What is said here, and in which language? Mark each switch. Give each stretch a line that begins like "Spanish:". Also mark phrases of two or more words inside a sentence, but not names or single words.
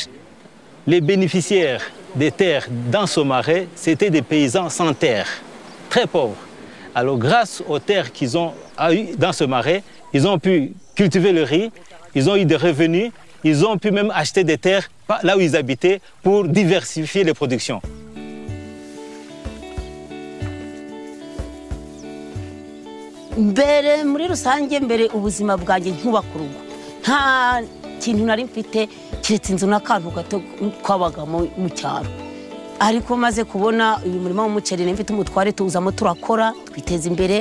French: Les bénéficiaires des terres dans ce marais, c'était des paysans sans terre, très pauvres. Alors, grâce aux terres qu'ils ont eues dans ce marais, ils ont pu cultiver le riz, ils ont eu des revenus, ils ont pu même acheter des terres là où ils habitaient pour diversifier les productions.
Kinyarwanda: Mbere muri rusange mbere ubuzima bwanjye nk'ubakurugo nta kintu nari mfite kiretse inzu n'akantu gato kwabaga mu cyaro, ariko maze kubona uyu murimo w'umuceri mfite umutware tuzamo turakora twiteza imbere.